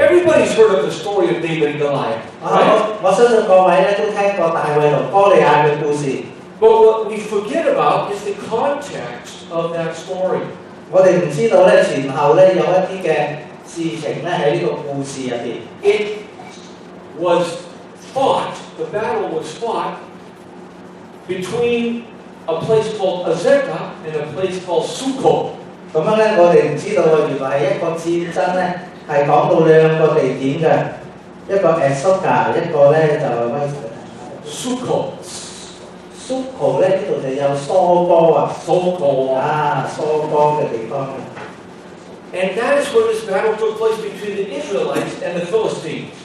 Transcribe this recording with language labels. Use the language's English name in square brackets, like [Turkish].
[English] Everybody's heard of the story of David and Goliath, right? [Cantonese] 我相信各位咧都聽過大衛同哥利亞嘅故事。 [English] But what we forget about is the context of that story. [Cantonese] 我哋唔知道咧前後咧有一啲嘅事情咧喺呢個故事入邊。 [English] It was fought, the battle was fought between a place called Azekah and a place called Sukkot. [Cantonese] 咁樣咧，我哋唔知道啊，原來係一個戰爭咧，係講到兩個地點嘅，一個Azekah，一個咧就係 Sukkot. Sukkot 咧呢度就有疏波啊， Sukkot. 啊疏波嘅地方。 [English] And that is where this battle took place between the Israelites and the Philistines.